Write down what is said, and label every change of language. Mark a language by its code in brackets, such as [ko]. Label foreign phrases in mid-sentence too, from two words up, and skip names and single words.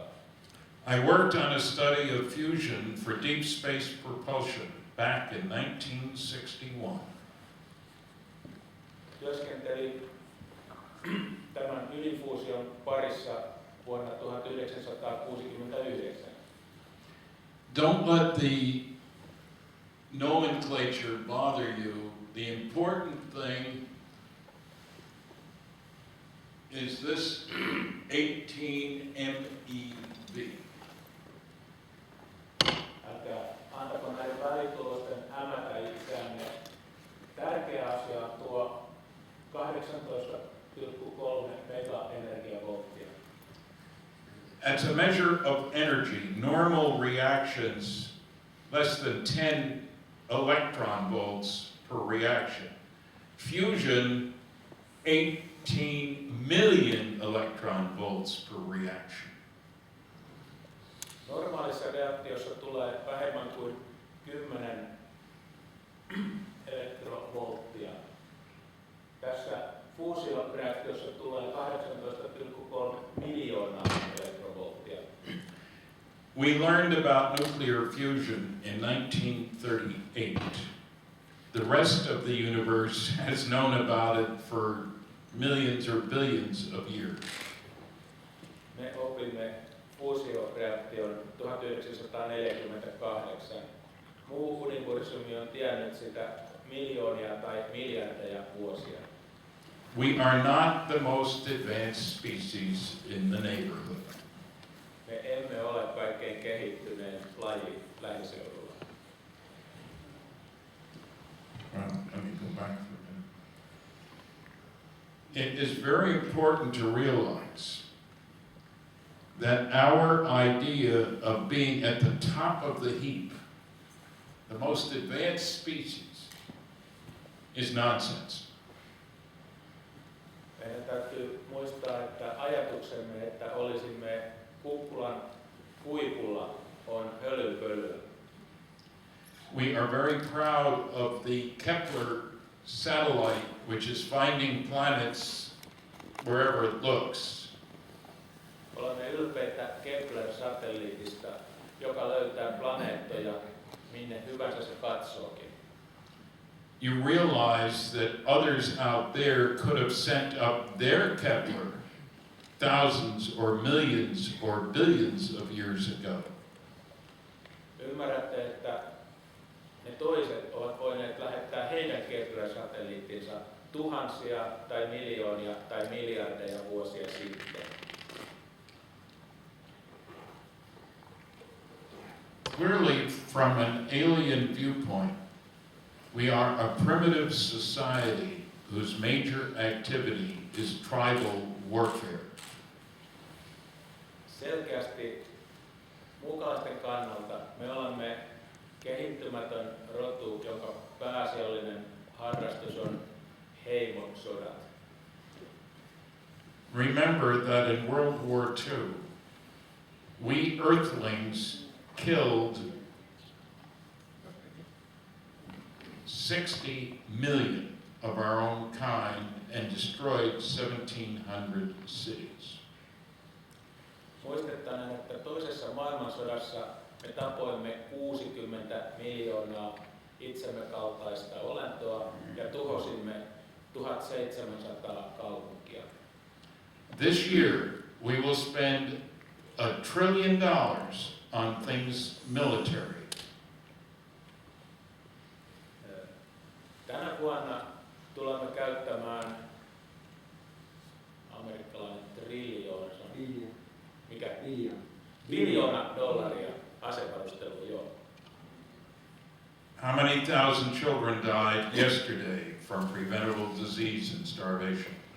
[en] I worked on a study of fusion for deep space propulsion back in 1961. [fi] Työskentelin tämän ydinfuusion parissa vuonna 1969. [en] Don't let the nomenclature bother you. The important thing is this 18 MeV. [fi] Älkää antako näiden välitulosten hämätä itseänne. Tärkeä asia on tuo 18,3 megaenergiavolttia. [en] As a measure of energy, normal reactions less than 10 electron volts per reaction. Fusion, 18 million electron volts per reaction. [fi] Normaalissa reaktiossa tulee vähemmän kuin 10 elektrovolttia. Tässä fuusioreaktiossa tulee 18,3 miljoonaa elektrovolttia. [en] We learned about nuclear fusion in 1938. The rest of the universe has known about it for millions or billions of years. [fi] Me opimme fuusioreaktion 1948. Muu universumi on tiennyt sitä miljoonia tai miljardeja vuosia. [en] We are not the most advanced species in the neighborhood. [fi] Me emme ole kaikkein kehittyneen laji lähiseudulla. [en] Well, let me go back for a minute. It is very important to realize that our idea of being at the top of the heap, the most advanced species, is nonsense. [fi] Meidän täytyy muistaa, että ajatuksemme, että olisimme kukkulan huipulla, on hölynpölyä. [en] We are very proud of the Kepler satellite, which is finding planets wherever it looks. [fi] Olemme ylpeitä Kepler-satelliitista, joka löytää planeettoja, minne hyvänsä se katsookin. [en] You realize that others out there could have sent up their Kepler thousands or millions or billions of years ago. [fi] Ymmärrätte, että ne toiset ovat voineet lähettää heidän Kepler-satelliittinsa tuhansia tai miljoonia tai miljardeja vuosia sitten. [en] Clearly, from an alien viewpoint, we are a primitive society whose major activity is tribal warfare. [fi] Selkeästi muukalaisten kannalta me olemme kehittymätön rotu, jonka pääasiallinen harrastus on heimosodat. [en] Remember that in World War II, we Earthlings killed 60 million of our own kind and destroyed 1,700 cities. [fi] Muistetaan, että toisessa maailmansodassa me tapoimme 60 miljoonaa itsemme kaltaista olentoa ja tuhosimme 1700 kaupunkia. [en] This year, we will spend $1 trillion on things military. [fi] Tänä vuonna tulemme käyttämään amerikkalainen triljoona, mikä? Biljoona dollaria asevarusteluun, joo. [en] How many thousand children died yesterday from preventable disease and starvation?